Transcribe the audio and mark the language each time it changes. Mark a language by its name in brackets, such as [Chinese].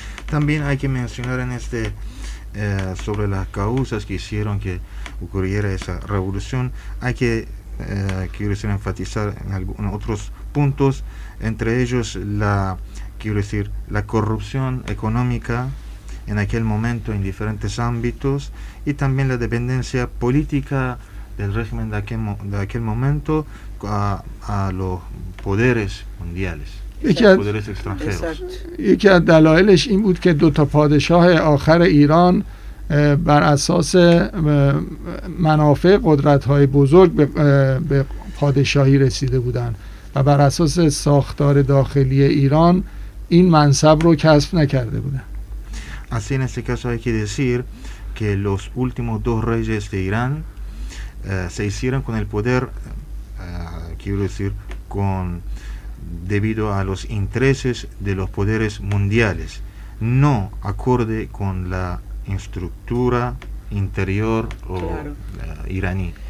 [Spanish] También hay que mencionar en este sobre las causas que hicieron que ocurriera esa revolución, hay que quiero decir enfatizar en algunos otros puntos, entre ellos la quiero decir la corrupción económica en aquel momento en diferentes ámbitos y también la dependencia política del régimen de aquel momento a los poderes mundiales, los poderes extranjeros. [Persian] یکی از دلایلش این بود که دو تا پادشاه آخر ایران بر اساس منافع قدرت‌های بزرگ به پادشاهی رسیده بودند و بر اساس ساختار داخلی ایران این منصب رو کسب نکرده بودند. [Spanish] Así en este caso hay que decir que los últimos dos reyes de Irán se hicieron con el poder, quiero decir, con debido a los intereses de los poderes mundiales, no acorde con la estructura interior o iraní.